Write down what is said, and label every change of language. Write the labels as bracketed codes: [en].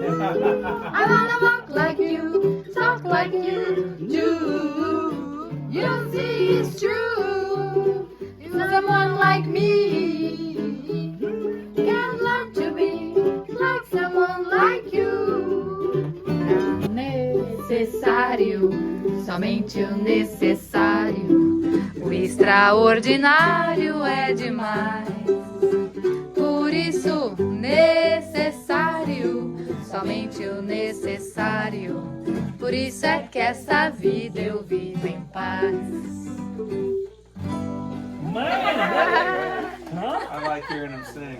[en] I wanna walk like you, talk like you do. You see it's true. Someone like me can learn to be like someone like you. [pt] Necessário, somente o necessário. O extraordinário é demais. Por isso, necessário, somente o necessário. Por isso é que essa vida eu vivo em paz. [en] I like hearing them sing.